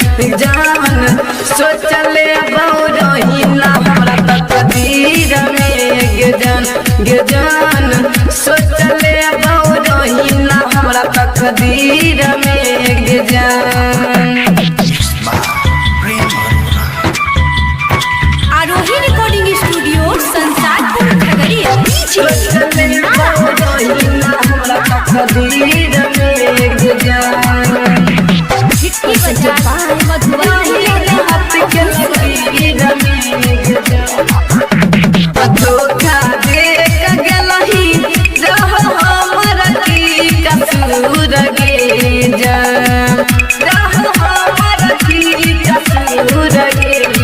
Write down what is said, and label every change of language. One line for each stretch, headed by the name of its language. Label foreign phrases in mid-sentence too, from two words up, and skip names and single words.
Angika: सोचले बहुरही ना हमरा तकदीर में गे जान सोचले बहुरही ना हमरा तकदीर में गे जान। आरोही रिकॉर्डिंग स्टूडियो संसारपुर खगड़िया। सोचले बहुरही ना हमरा तकदीर में गे जान
English: presented by Madhubani
Angika: हाथ के लकीर में गे जान धोखा दे गलही रह हमरा की कसूर गे जान रह हमरा की कसूर गे